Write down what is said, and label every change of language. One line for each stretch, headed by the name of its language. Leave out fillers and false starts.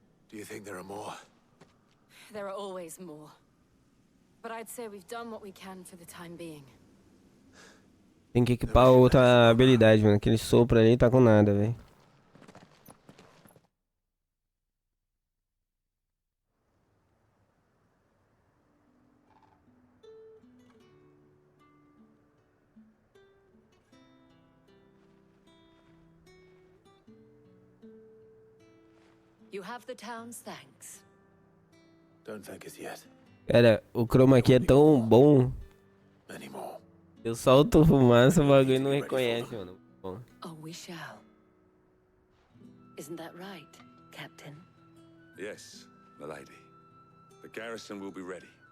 English: Do you think there are more? There are always more. But I'd say we've done what we can for the time being.
Portuguese: Tem que equipar outra habilidade, mano. Aquele sopro ali tá com nada, velho.
English: You have the town's thanks. Don't thank us yet.
Portuguese: Cara, o chroma aqui é tão bom.
English: Many more.
Portuguese: Eu solto fumaça, o bagulho não reconhece, mano. Bom.
English: Oh, we shall. Isn't that right, Captain? Yes, milady. The garrison will be ready.